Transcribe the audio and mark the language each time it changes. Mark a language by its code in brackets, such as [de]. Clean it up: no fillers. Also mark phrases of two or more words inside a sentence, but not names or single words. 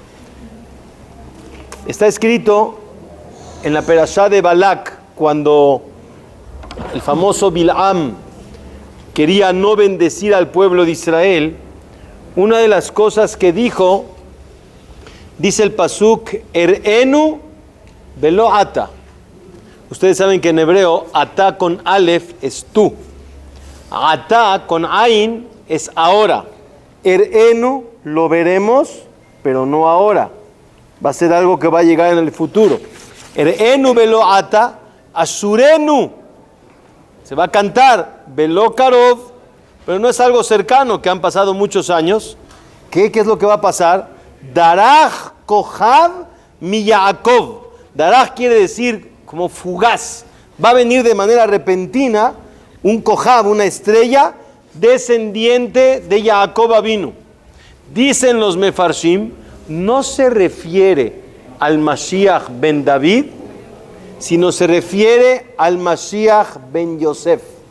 [es] Está escrito en la Perashá de Balak, cuando el famoso Bilam quería no bendecir al pueblo de Israel. Una de las cosas que dijo, dice el pasuk, [he] אראנו ולא עתה. [es] Ustedes saben que en hebreo, ata con alef es tú, ata con ain es ahora. Erenu lo veremos, pero no ahora. Va a ser algo que va a llegar en el futuro. [he] אראנו ולא עתה, אשורנו. [es] Se va a cantar [he] ולא קרוב, [es] pero no es algo cercano, que han pasado muchos años. ¿Qué es lo que va a pasar? [he] דרך כוכב מיעקב. [es] Daraj quiere decir como fugaz. Va a venir de manera repentina un kohav, una estrella descendiente de Jacob Avinu. Dicen los mefarshim, no se refiere al Mashiach ben David, sino se refiere al Mashiach ben Yosef.